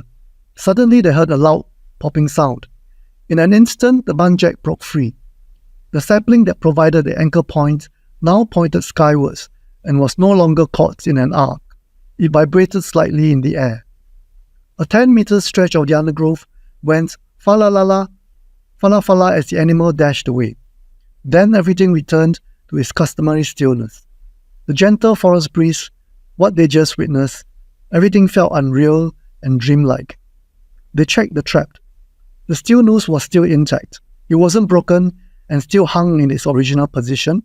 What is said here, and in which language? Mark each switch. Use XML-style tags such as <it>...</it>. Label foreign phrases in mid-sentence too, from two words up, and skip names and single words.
<en>Suddenly, they heard a loud popping sound. In an instant, the muntjac broke free. The sapling that provided the anchor point now pointed skywards and was no longer caught in an arc. It vibrated slightly in the air. A 10-meter stretch of the undergrowth went fa-la-la-la, fa-la-fa-la as the animal dashed away. Then everything returned to its customary stillness. The gentle forest breeze, what they just witnessed, everything felt unreal and dreamlike. They checked the trap. The steel noose was still intact. It wasn't broken and still hung in its original position.</en>